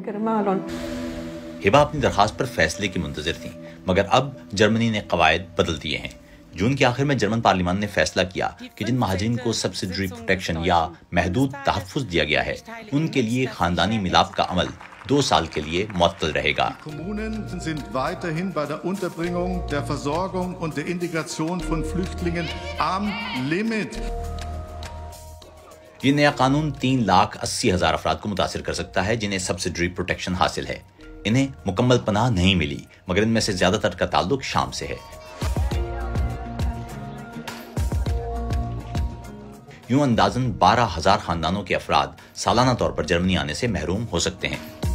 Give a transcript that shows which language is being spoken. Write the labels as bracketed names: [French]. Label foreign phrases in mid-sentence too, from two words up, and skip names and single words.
[Urdu] ہبہ اپنی درخواست پر فیصلے کی منتظر تھی، مگر اب جرمنی نے قواعد بدل دیے ہیں. جون کے آخر میں جرمن پارلیمان نے فیصلہ کیا کہ جن مہاجرین کو [English] subsidiary protection [Urdu] یا محدود تحفظ دیا گیا ہے، ان کے لیے خاندانی ملاپ کا عمل 2 سال کے لیے معطل رہے گا. [German] Kommunen sind weiterhin bei der Unterbringung, der Versorgung und der Integration von Flüchtlingen am Limit. [Urdu] یہ نیا قانون 3,80,000 افراد کو متاثر کر سکتا ہے جنہیں [English] subsidiary protection [Urdu] حاصل ہے. انہیں مکمل پناہ نہیں ملی، مگر ان میں سے زیادہ تر کا تعلق شام سے ہے. یوں اندازاً 12,000 خاندانوں کے افراد سالانہ طور پر جرمنی آنے سے محروم ہو سکتے ہیں.